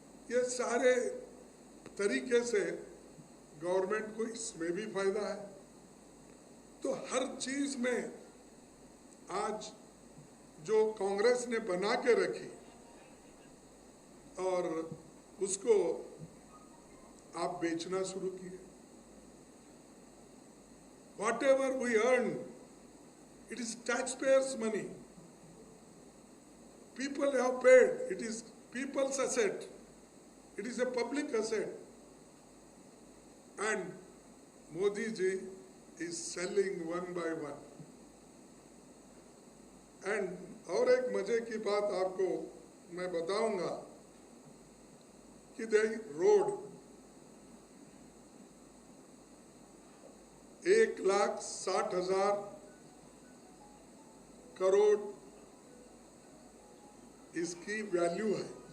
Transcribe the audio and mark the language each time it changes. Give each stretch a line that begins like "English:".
Hindi: ये सारे तरीके से गवर्नमेंट को इसमें भी फायदा है। तो हर चीज में आज जो कांग्रेस ने बना के रखी और उसको आप बेचना शुरू किए।
English: Whatever we earn, it is taxpayers' money. People have paid. It is people's asset. It is a public asset. And Modi ji is selling one by one.
Hindi: And और एक मजे की बात आपको मैं बताऊंगा कि the road 1,60,000 करोड़ इसकी वैल्यू है।